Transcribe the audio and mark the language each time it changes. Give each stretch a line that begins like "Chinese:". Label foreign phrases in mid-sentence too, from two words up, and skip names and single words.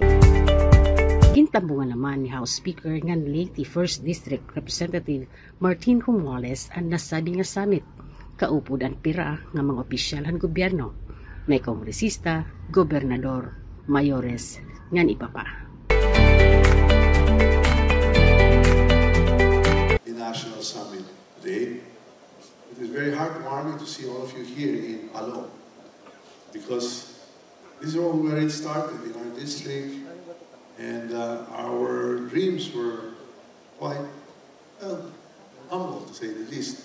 Waray: Gintambungan naman ni House Speaker nga Leyte 1st District Representative Martin Humales ang nasabi nga summit. Kaupod ang pira nga mga opisyal han gobyerno. May kongresista, gobernador, mayores ngan iba pa.
English: The National Summit today. It is very heartwarming to see all of you here in Palo, because this is all where it started in our district, and our dreams were quite humble, to say the least.